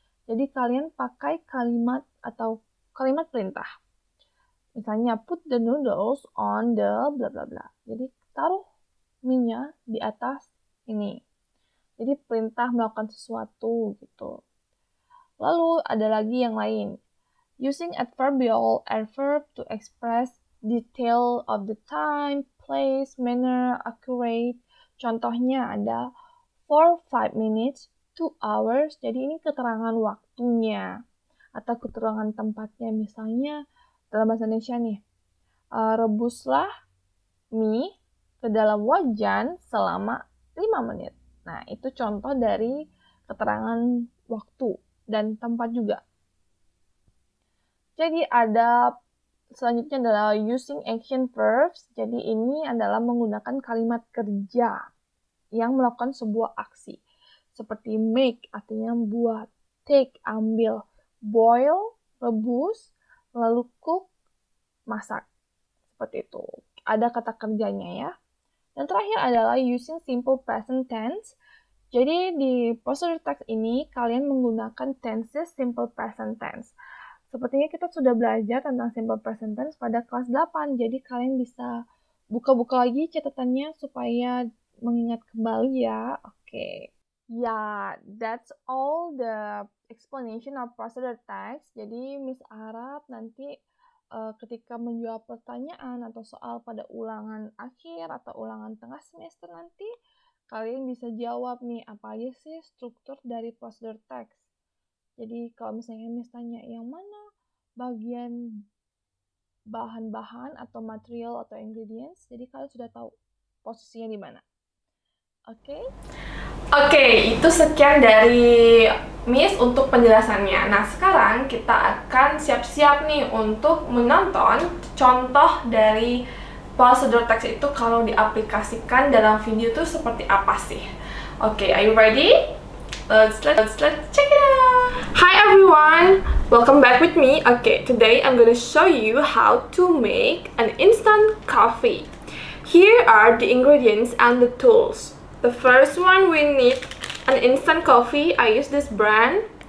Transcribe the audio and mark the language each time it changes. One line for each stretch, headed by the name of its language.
Indonesian: Jadi kalian pakai kalimat atau kalimat perintah.
English: Misalnya put the noodles on the bla bla bla.
Indonesian: Jadi taruh mie-nya di atas ini. Jadi perintah melakukan sesuatu gitu. Lalu ada lagi yang lain.
English: Using adverbial adverb to express detail of the time, place, manner, accurate.
Indonesian: Contohnya ada
English: for 5 minutes, 2 hours.
Indonesian: Jadi ini keterangan waktunya atau keterangan tempatnya. Misalnya dalam bahasa Indonesia nih, rebuslah mie ke dalam wajan selama 5 menit. Nah, itu contoh dari keterangan waktu. dan tempat juga. Jadi ada selanjutnya adalah
English: using action verbs.
Indonesian: Jadi ini adalah menggunakan kalimat kerja yang melakukan sebuah aksi. Seperti make artinya buat, take ambil, boil rebus, lalu cook masak. Seperti itu. Ada kata kerjanya ya. Dan terakhir adalah
English: using simple present tense.
Indonesian: Jadi di procedure text ini kalian menggunakan tenses simple present tense. Sepertinya kita sudah belajar tentang simple present tense pada kelas 8. Jadi kalian bisa buka-buka lagi catatannya supaya mengingat kembali ya. Oke.
English: Ya, that's all the explanation of procedure text.
Indonesian: Jadi Miss Arab nanti ketika menjawab pertanyaan atau soal pada ulangan akhir atau ulangan tengah semester nanti, kalian bisa jawab nih apa aja sih struktur dari procedure text. Jadi kalau misalnya Miss tanya yang mana bagian bahan-bahan atau material atau ingredients, jadi kalian sudah tahu posisinya di mana. Oke? Oke, itu sekian dari Miss untuk penjelasannya. Nah, sekarang kita akan siap-siap nih untuk menonton contoh dari procedure text itu kalau diaplikasikan dalam video itu seperti apa sih.
English: Oke, are you ready? Let's check it out. Hi everyone, welcome back with me. Okay, today I'm gonna show you how to make an instant coffee. Here are the ingredients and the tools. The first one, we need an instant coffee. I use this brand.